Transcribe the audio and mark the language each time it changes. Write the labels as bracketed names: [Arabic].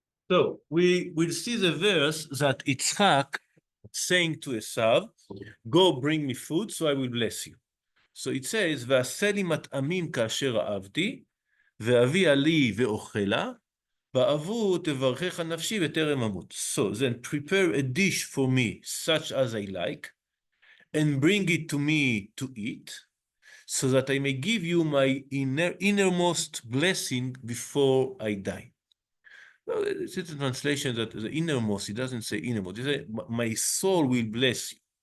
[English] So we will see the verse that Yitzchak saying to Esav, go bring me food, so I will bless you. So it says, [Hebrew] ועשה לי מטעמים כאשר אהבתי, ואביא לי ואוכלה, בעבור תברכך נפשי וטרם אמות. [English] So then prepare a dish for me, such as I like, and bring it to me to eat, so that I may give you my innermost blessing before I die. Well, it's a translation that the innermost, it doesn't say innermost. It says, my soul will bless you.